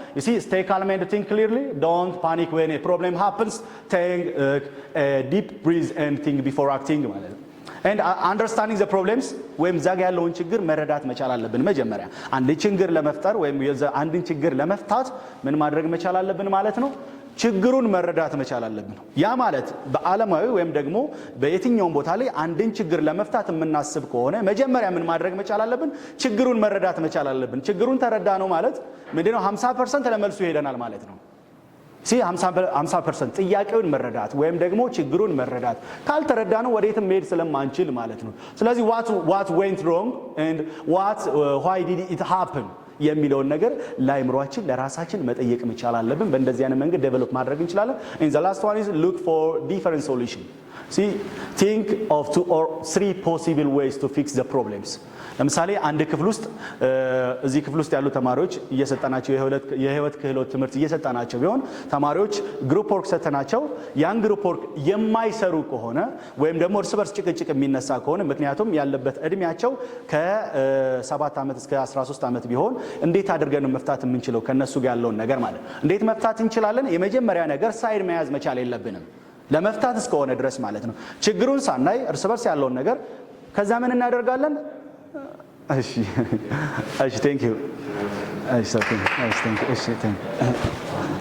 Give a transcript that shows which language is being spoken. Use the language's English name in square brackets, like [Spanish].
[English] you see stay calm and think clearly, don't panic when a problem happens, take a deep breath and think before acting [Amharic] ማለት ነው. [English] and understanding the problems [Amharic] ወይም ዛጋ ያለውን ችግር መረዳት መቻል አለብን። መጀመሪያ አንድ ችግር ለመፍጠር ወይም አንድን ችግር ለመፍታት ምን ማድረግ መቻል አለብን ማለት ነው? ችግሩን መረዳት መቻል አለብን። ያ ማለት በዓለማዊ ወይም ደግሞ በየትኛውም ቦታ ላይ አንድን ችግር ለመፍታት የምናስብ ከሆነ መጀመሪያ ምን ማድረግ መቻል አለብን? ችግሩን መረዳት መቻል አለብን። ችግሩን ተረዳ ነው ማለት ምንድነው? 50% ለመልሱ ይሄደናል ማለት ነው። 50% ጥያቄውን መረዳት ወይም ደግሞ ችግሩን መረዳት ካልተረዳ ነው ወዴትም መሄድ ስለማንችል ማለት ነው። ስለዚህ [English] what went wrong and why did it happen [Amharic] የሚለውን ነገር ለአይምሮአችን ለራሳችን መጠየቅ መቻል አለብን። በእንደዚህ አይነት መንገድ ዴቨሎፕ ማድረግ እንችላለን። [English] and the last one is look for different solution. see think of 2 or 3 possible ways to fix the problems. [Amharic] ለምሳሌ አንድ ክፍል ውስጥ እዚህ ክፍል ውስጥ ያሉ ተማሪዎች እየሰጣናቸው የህይወት ክህሎት ትምህርት እየሰጣናቸው ቢሆን ተማሪዎች ግሩፕ ወርክ ሰተናቸው ያን ግሩፕ ወርክ የማይሰሩ ከሆነ ወይም ደግሞ እርስ በርስ ጭቅጭቅ የሚነሳ ከሆነ ምክንያቱም ያለበት እድሜያቸው ከ7 ዓመት እስከ 13 ዓመት ቢሆን እንዴት አድርገን መፍታት የምንችለው ከነሱ ጋር ያለውን ነገር ማለት እንዴት መፍታት እንችላለን? የመጀመሪያ ነገር ሳይድ መያዝ መቻል የለብንም ለመፍታት እስከሆነ ድረስ ማለት ነው። ችግሩን ሳናይ እርስ በርስ ያለውን ነገር ከዛ ምን እናደርጋለን? [English] እሺ thank you. እሺ thank you.